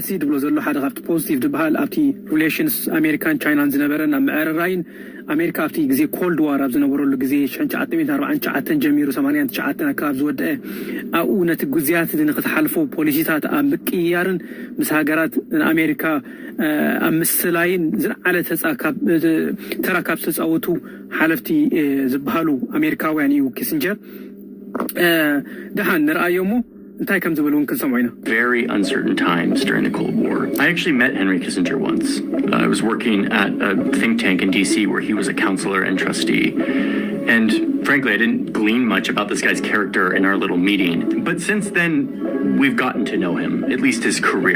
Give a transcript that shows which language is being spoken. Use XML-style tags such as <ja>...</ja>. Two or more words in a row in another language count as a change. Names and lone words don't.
<ti>እዚ ድብሎ ዘሎ ሓደ ካብቲ ፖዚቲቭ ዝበሃል ኣብቲ ሪሌሽንስ አሜሪካን ቻይናን ዝነበረን ኣብ ምዕርራይን አሜሪካ ኣብቲ ግዜ</ti> <en>Cold War</en> <ti>ኣብ ዝነበረሉ ግዜ 1949 ጀሚሩ 89 ኣካብ ዝወደአ ኣብኡ ነቲ ግዜያት ንክትሓልፎ ፖሊሲታት ኣብ ምቅያርን ምስ ሃገራት አሜሪካ ኣብ ምስላይን ዝለዓለ ተራካብ ተፃወቱ ሓለፍቲ ዝበሃሉ አሜሪካውያን እዩ ኪሲንጀር ደሃን ንርአዮሞ እንታይ ከም ዝብሉን ክንሰምዖ ኢና</ti> <en>Very uncertain times during the Cold War. I actually met Henry Kissinger once. I was working at a think tank in DC where he was a counselor and trustee. And frankly, I didn't glean much about this guy's character in our little meeting. But since then, we've gotten to know him, at least his career.</en>